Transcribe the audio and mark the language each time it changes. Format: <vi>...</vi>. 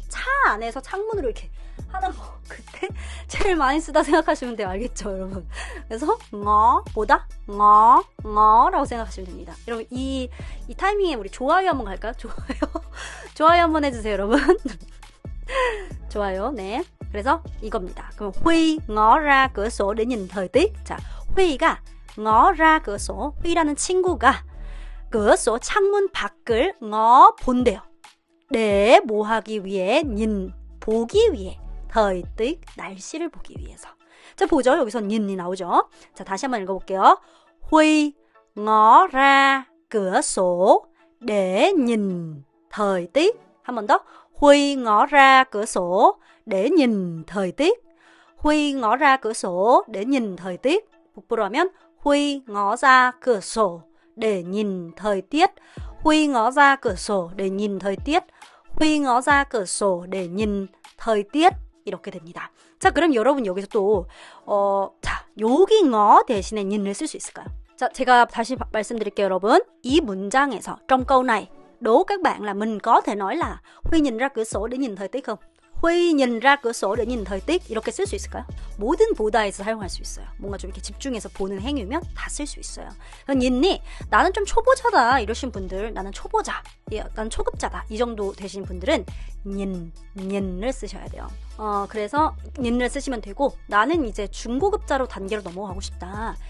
<ko>차 안에서 창문으로 이렇게 하는 거. 그때 제일 많이 쓰다 생각하시면 돼요. 알겠죠, 여러분? 그래서 보다 라고 생각하시면 됩니다. 여러분 이 타이밍에 우리 좋아요 한번 갈까요? 좋아요 한번 해주세요, 여러분. 좋아요. 네. 그래서 이겁니다. 그럼</ko> <vi>Huy ngó ra cửa sổ để nhìn thời tiết.</vi> <ko>자, Huy가</ko> <vi>ngó ra cửa sổ.</vi> <ko>Huy라는 친구가 cửa sổ 창문 밖을 본대요. 네, 뭐 하기 위해? 보기 위해. thời tiết, 날씨를 보기 위해서. 자, 보죠. 여기서 nhìn 나오죠. 자, 다시 한번 읽어볼게요.</ko> <vi>Huy ngó ra cửa sổ để nhìn thời tiết.</vi> <ko>한 번 더.</ko> <vi>Huy ngó ra cửa sổ để nhìn thời tiết. Huy ngó ra cửa sổ để nhìn thời tiết.</vi> <ko>북부로 하면</ko> <vi>Huy ngó ra cửa sổ để nhìn thời tiết. Huy ngó ra cửa sổ để nhìn thời tiết. Huy ngó ra cửa sổ để nhìn thời tiết.</vi> <ko>이렇게 됩니다. 자, 그럼 여러분 여기서 또 여기 대신에 nin을 쓸 수 있을까요? 자, 제가 다시 말씀드릴게요, 여러분. 이 문장에서</ko> <vi>trong câu này đố các bạn là mình có thể nói là Huy nhìn ra cửa sổ để nhìn thời tiết không? Huy nhìn ra cửa sổ để nhìn thời tiết</vi> <ko>이렇게 쓸 수 있을까요? 모든 보다에서 사용할 수 있어요. 뭔가 좀 이렇게 집중해서 보는 행위면 다 쓸 수 있어요. nhìn 나는 좀 초보자다 이러신 분들, 나는 초보자, 난 초급자다 이 정도 되신 분들은 nin을 쓰셔야 돼요. 그래서 nin을 쓰시면 되고, 나는 이제 중고급자로 단계로 넘어가고 싶다.</ko>